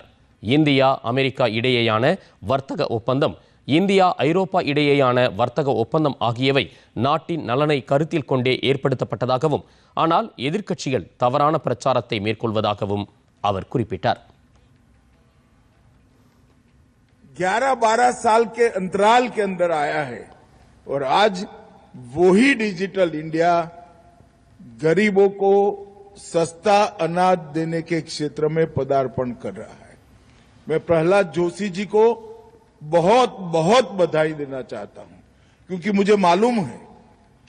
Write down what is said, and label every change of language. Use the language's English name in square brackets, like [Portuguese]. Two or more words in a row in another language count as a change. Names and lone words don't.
[Tamil] இந்தியா, அமெரிக்கா இடையேயான வர்த்தக ஒப்பந்தம், இந்தியா, ஐரோப்பா இடையேயான வர்த்தக ஒப்பந்தம் ஆகியவை நாட்டின் நலனை கருத்தில் கொண்டே ஏற்படுத்தப்பட்டதாகவும், ஆனால் எதிர்க்கட்சிகள் தவறான பிரச்சாரத்தை மேற்கொள்வதாகவும் அவர் குறிப்பிட்டார். [Hindi] 11-12 साल के अंतराल के अंदर आया है और आज वही डिजिटल इंडिया गरीबों को सस्ता अनाज देने के क्षेत्र में पदार्पण कर रहा है। मैं प्रहलाद जोशी जी को बहुत बहुत बधाई देना चाहता हूं, क्योंकि मुझे मालूम है कि